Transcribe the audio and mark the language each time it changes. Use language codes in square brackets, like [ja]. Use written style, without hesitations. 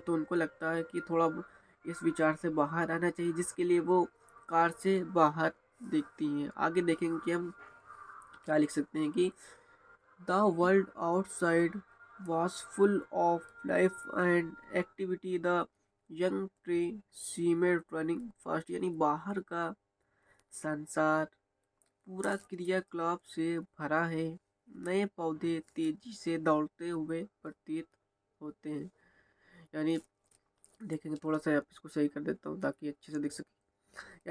[hi] तो उनको लगता है कि थोड़ा इस विचार से बाहर आना चाहिए, जिसके लिए वो कार से बाहर देखती हैं। आगे देखेंगे कि हम क्या लिख सकते हैं कि [en] The world outside was full of life and activity. The young tree seemed running fast. [hi] यानी बाहर का संसार पूरा क्रियाकलाप से भरा है। नए पौधे तेजी से दौड़ते हुए प्रतीत होते हैं। यानी देखेंगे, थोड़ा सा आप इसको सही कर देता हूँ ताकि अच्छे से दिख सके।